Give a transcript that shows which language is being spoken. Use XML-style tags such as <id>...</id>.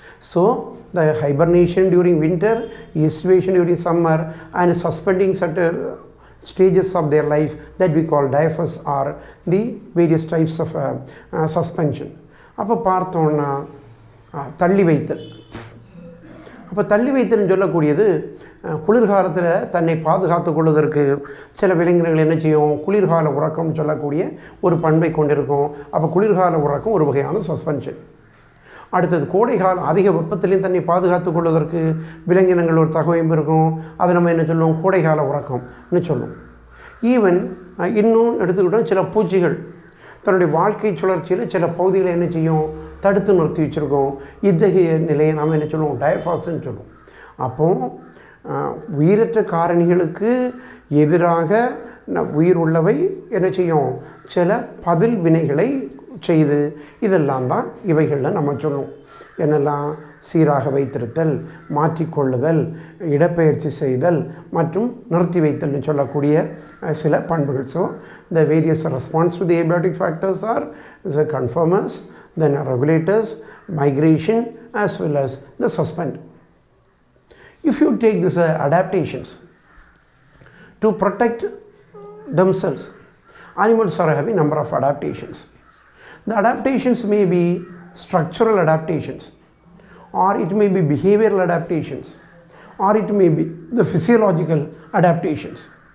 <en>So the hibernation during winter, estivation during summer, and suspending certain stages of their life that we call diapause are the various types of suspension.</en> <ta>அப்போ பார்த்தோன்னா தள்ளி வைத்தல். அப்போ தள்ளி வைத்தல்னு சொல்லக்கூடியது குளிர்காலத்தில் தன்னை பாதுகாத்து கொள்வதற்கு சில விலங்கினங்கள் என்ன செய்யும்? குளிர்கால உறக்கம்னு சொல்லக்கூடிய ஒரு பண்பை கொண்டிருக்கும். அப்போ குளிர்கால உறக்கம் ஒரு வகையான சஸ்பென்ஷன். அடுத்தது கோடைகால அதிக வெப்பத்திலையும் தன்னை பாதுகாத்து கொள்வதற்கு விலங்கினங்கள் ஒரு தகவமைப்பு இருக்கும். அதை நம்ம என்ன சொல்லுவோம்? கோடைகால உறக்கம்னு சொல்லுவோம். ஈவன் இன்னும் எடுத்துக்கிட்டோம், சில பூச்சிகள் தன்னுடைய வாழ்க்கை சுழற்சியில் சில பகுதிகளை என்ன செய்யும்? தடுத்து நிறுத்தி வச்சுருக்கோம். இத்தகைய நிலையை நாம் என்ன சொல்லுவோம்? டயஃபாஸ்ன்னு சொல்லுவோம். அப்போது உயிரற்ற காரணிகளுக்கு எதிராக உயிர் உள்ளவை என்ன செய்யும்? சில பதில் வினைகளை செய்து இதெல்லாம் தான் இவைகளில் நம்ம சொல்லுவோம். என்னெல்லாம்? சீராக வைத்திருத்தல், மாற்றிக்கொள்ளுதல், இடப்பெயர்ச்சி செய்தல் மற்றும் நிறுத்தி வைத்தல்னு சொல்லக்கூடிய சில பண்புகள். So</ta> <en>the various response to the abiotic factors are the conformers, then regulators, migration as well as the suspend. If you take these adaptations to protect themselves, animals are having number of adaptations. The adaptations may be structural adaptations, or it may be behavioral adaptations, or it may be the physiological adaptations.</en>